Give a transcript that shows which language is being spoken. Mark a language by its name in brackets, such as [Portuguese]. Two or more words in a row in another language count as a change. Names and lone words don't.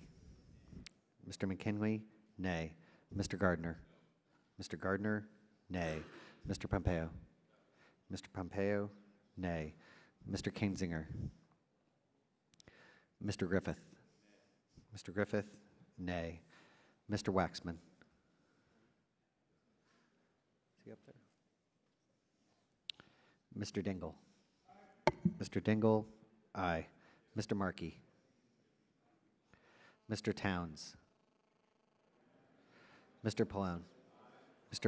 [English] Mr. McKinley, nay. Mr. Gardner. Mr. Gardner, nay. Mr. Pompeo. Mr. Pompeo, nay. Mr. Kinzinger. Mr. Griffith. Mr. Griffith, nay. Mr. Waxman. Is he up there? Mr. Dingle. Mr. Dingle, aye. Mr. Markey. Mr. Towns. Mr. Pallone. Mr.